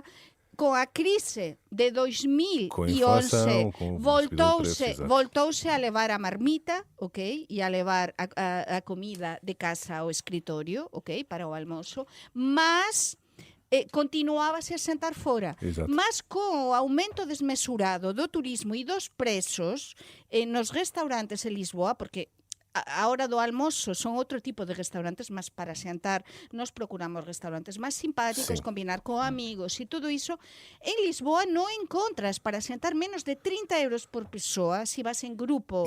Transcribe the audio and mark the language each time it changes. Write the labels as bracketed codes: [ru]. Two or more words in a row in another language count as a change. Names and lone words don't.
[pt] Com a crise de 2011, Com a inflação, com o subida de preços, exato. [gl] voltouse a levar a marmita, ok? E a levar a comida de casa ao escritório, ok? [pt] Para o almoço, mas continuava-se a sentar fora. Exato. [gl] Mas com o aumento desmesurado do turismo e dos preços nos restaurantes en Lisboa, porque a hora do almoço son outro tipo de restaurantes, mas para xantar nos procuramos restaurantes máis simpáticos, Sí. combinar con amigos e todo iso. En Lisboa non encontras para xantar menos de 30 euros por persoa se vas en grupo.